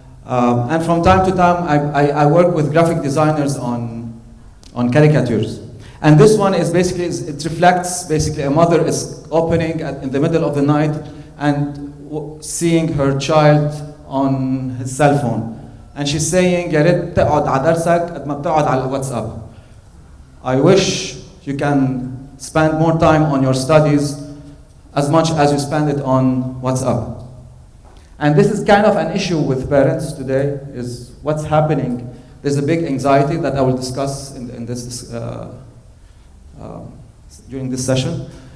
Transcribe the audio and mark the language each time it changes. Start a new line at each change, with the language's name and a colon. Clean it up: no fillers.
English: And from time to time, I work with graphic designers on caricatures. And this one is basically, it reflects basically a mother is opening in the middle of the night and seeing her child on his cell phone. And she's saying,
Arabic: يا ريت تقعد على درسك قد ما بتقعد على الواتساب.
English: I wish you can spend more time on your studies as much as you spend it on WhatsApp. And this is kind of an issue with parents today, is what's happening. There's a big anxiety that I will discuss during this session.